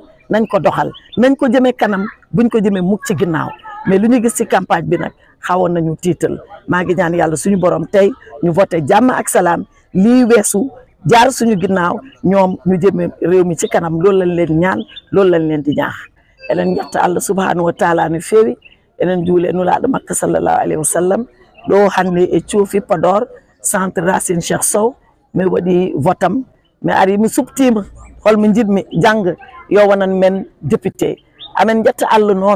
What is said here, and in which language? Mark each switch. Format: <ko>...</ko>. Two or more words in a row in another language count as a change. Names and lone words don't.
<wo>nañ ko doxal nañ ko jëmee kanam buñ ko jëmee mukk ci ginnaaw mais lu ñu gis ci campagne bi nag xawoon nañu tiital maa ngi ñaan yàlla suñu borom tey ñu voté jàmm ak salaam lii weesu jaar suñu ginnaaw ñoom ñu jëmee réew mi ci kanam loolu lañ leen ñaan loolu lañ leen di ñaax</wo> <ff>enen ñetta Allah</ff> <ar>سبحانه وتعالى</ar> <ff>no feewi enen juule nulaaɗo makka</ff> <ar>صلى الله عليه وسلم</ar> <ff>ɗo hannde e coofi Podor centre Racine Cheikh Sow mi waɗi votam mi ari mi subtima holmo jiɗmi jang yo wonan men député amen jetta Allah noon</ff>